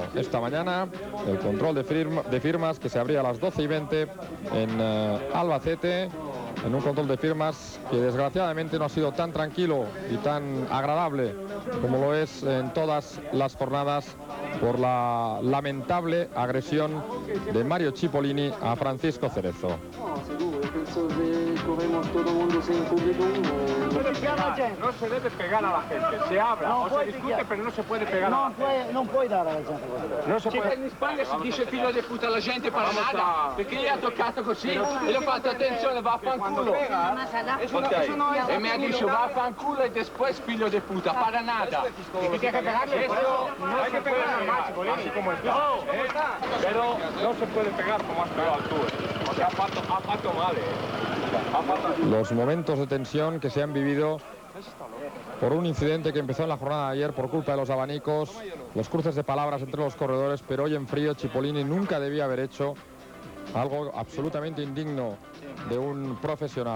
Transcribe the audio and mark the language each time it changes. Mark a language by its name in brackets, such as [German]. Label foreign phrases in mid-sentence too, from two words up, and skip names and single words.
[Spanish] Esta mañana el control de firmas que se abría a las 12:20 en Albacete, en un control de firmas que desgraciadamente no ha sido tan tranquilo y tan agradable como lo es en todas las jornadas por la lamentable agresión de Mario Cipollini a Francisco Cerezo. No se debe pegar a la gente, se habla, no se discute, pero no se puede pegar a la gente. [Italian] Non puoi dare alla gente. Non si può. In Spagna si dice figlio di puta alla gente per nada, perché gli ha toccato così e gli ho fatto attenzione, vaffanculo. Ok, e mi ha detto vaffanculo e después figlio di puta, [Spanish] para nada. Y que tiene que pegarle, eso no se puede normal, así como el plan. Pero no se puede pegar como has pegado tú. O sea, [Italian] ha fatto male. [Spanish] Los momentos de tensión que se han vivido por un incidente que empezó en la jornada de ayer por culpa de los abanicos, los cruces de palabras entre los corredores, pero hoy en frío Cipollini nunca debía haber hecho algo absolutamente indigno de un profesional.